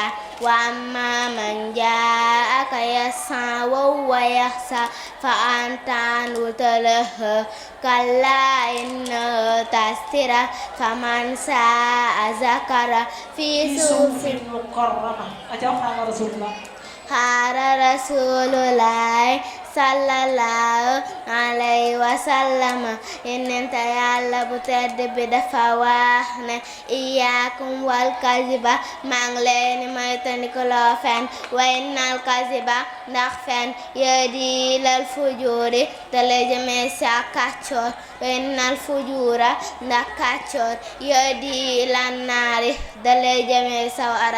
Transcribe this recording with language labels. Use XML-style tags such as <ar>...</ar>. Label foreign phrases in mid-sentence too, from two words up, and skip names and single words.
<ar>وأما من جاءك يسعى وهو يخشى فأنت عنه تلهى. كلا إنه تذكرة فمن شاء ذكره في صحف مكرمة. قال رسول الله صلى الله عليه وسلم.</ar> <wo>Yonent Yàlla bu tedd bi dafa wax ne</wo> <ar>إياكم والكذب</ar> <wo>maa ngi leen di moytandikuloo fen</wo> <ar>وإن الكذب</ar> <wo>ndax fen</wo> <ar>يهدي إلى الفجور</ar> <wo>te la jëmee sa kàccoor</wo> <ar>وإن الفجور</ar> <wo>ndax kàccoor</wo> <ar>يهدي إلى النار</ar> <wo>da lay jëmee sawara.</wo>